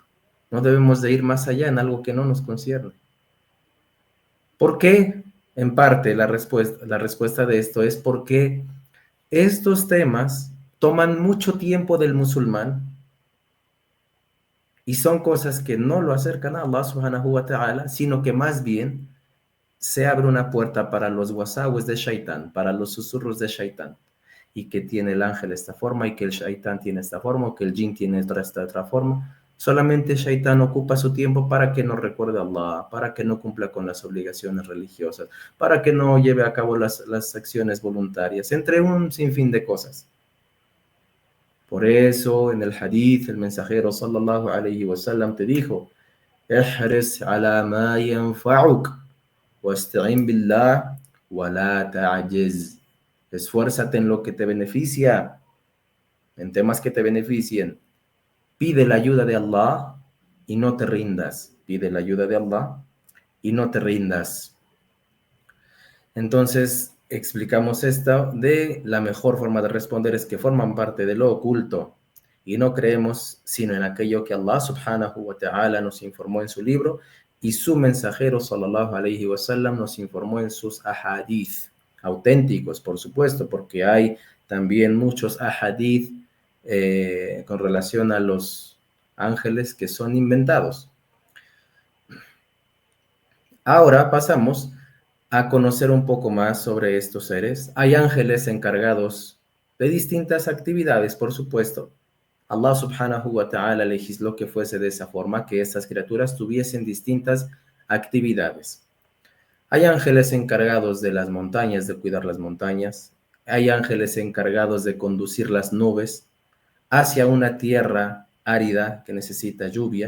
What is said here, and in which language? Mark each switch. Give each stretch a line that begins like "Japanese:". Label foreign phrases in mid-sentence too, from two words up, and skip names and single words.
Spanish: No debemos de ir más allá en algo que no nos concierne. ¿Por qué? En parte, la respuesta de esto es porque estos temas toman mucho tiempo del musulmán y son cosas que no lo acercan a Allah
Arabic: سبحانه وتعالى,
Spanish: sino que más bien se abre una puerta para los wasawes de Shaitán, para los susurros de Shaitán, y que tiene el ángel esta forma, y que el Shaitán tiene esta forma, o que el jinn tiene esta otra forma. Solamente Shaitán ocupa su tiempo para que no recuerde a Allah, para que no cumpla con las obligaciones religiosas, para que no lleve a cabo las acciones voluntarias, entre un sinfín de cosas. Por eso, en el hadith, el mensajero
Arabic: صلى الله عليه وسلم
Spanish: te dijo,
Arabic: احرص على ما ينفعك واستعن بالله ولا تعجز.
Spanish: Esfuérzate en lo que te beneficia, en temas que te beneficien. Pide la ayuda de Allah y no te rindas. pide la ayuda de Allah y no te rindas. Entonces, explicamos esto de la mejor forma de responder es que forman parte de lo oculto y no creemos sino en aquello que Allah
Arabic: سبحانه وتعالى
Spanish: nos informó en su libro y su mensajero
Arabic: صلى الله عليه وسلم
Spanish: nos informó en sus ahadith, auténticos por supuesto, porque hay también muchos ahadith con relación a los ángeles que son inventados. Ahora pasamos a conocer un poco más sobre estos seres. Hay ángeles encargados de distintas actividades, por supuesto. Allah
Arabic: سبحانه وتعالى
Spanish: legisló que fuese de esa forma, que estas criaturas tuviesen distintas actividades. Hay ángeles encargados de las montañas, de cuidar las montañas. Hay ángeles encargados de conducir las nubes hacia una tierra árida que necesita lluvia.